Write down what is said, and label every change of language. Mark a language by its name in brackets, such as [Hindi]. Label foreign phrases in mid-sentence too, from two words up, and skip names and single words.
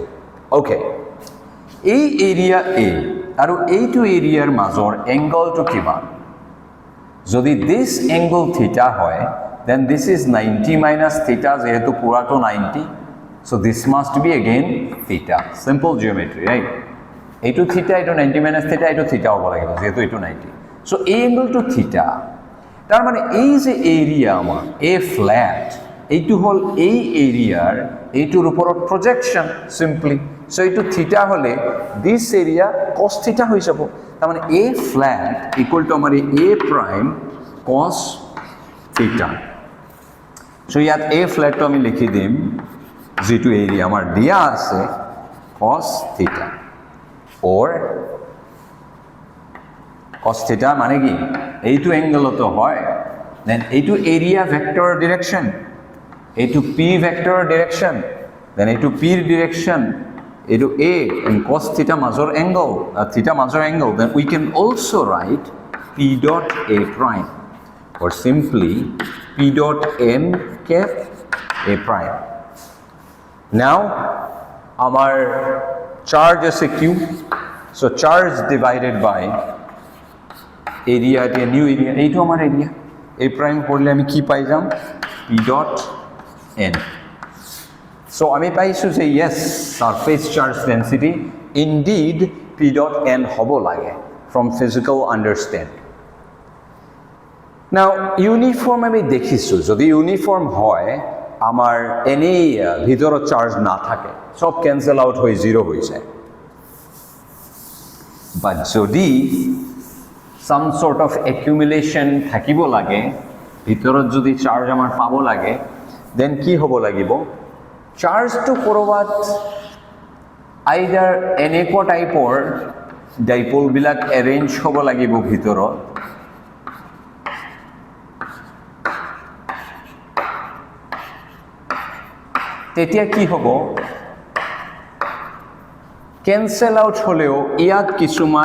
[Assamese] ওকে, এই এরিয়া A আৰু এইটো এরিয়াৰ মাজৰ এঙ্গলটো কিমান, যদি [English] this angle theta [Assamese] হয় [English] then this is 90 minus theta, [Assamese] যেহেতু পুরাটো 90, [English] so this must be again theta, simple geometry, right? [Assamese] এইটো থিটা, এইটো [English] 90 minus theta, [Assamese] এইটো থিটা হ'ব লাগিব যেহেতু এইটো 90, so এই এঙ্গলটো থিটা, তার মানে এই যে এরিয়া আমার [English] A flat [Assamese] এইটো হল এই এরিয়ার এইটোর উপৰত প্রজেকশন, সিম্পলি সো এইটো থিটা হলে [English] this area cos theta [Assamese] হৈ যাব তার মানে [English] a flat equal to [Assamese] আমার [English] a prime cos theta [Assamese] সো ইয়াত a ফ্ল্যাট তো আমি লিখি দিম যেটো এরিয়া আমার দিয়া আছে [English] cos theta or cos থিটা [Assamese] মানে কি এইটো অ্যাঙ্গেল তো হয় [English] দেন এইটো area vector direction এইটো p vector direction then এইটো p এর ডিরেকশন এইটো a and cos theta major angle theta major angle then we can also write p dot a prime or simply p dot n cap a prime. Now our charge is a q, so charge divided by area at a new area [Assamese] এইটো আমার [English] area a prime [Assamese] করলে আমি কি পাই যাম [English] p dot n. So [Assamese] আমি পাইছো যে [English] yes surface charge density indeed p dot n [Assamese] হব লাগে [English] from physical understanding. [Assamese] Now uniform আমি দেখিছো যদি ইউনিফর্ম হয় আমার এনি ভিতৰত চার্জ না থাকে সব [English] cancel out [Assamese] হয়ে জিরো হয়ে যায় বাট যদি [English] some sort of accumulation [Assamese] থাকিব লাগে ভিতৰত যদি চার্জ আমার পাব লাগে then কি হব লাগিব চার্জ টু কৰবাত আইদাৰ এনেকুৱা টাইপৰ ডাইপোল বিলাক এৰেঞ্জ হ'ব লাগিব ভিতৰত তেতিয়া কি হ'ব [English] cancel out [Assamese] হলেও ইয়াত কিছুমান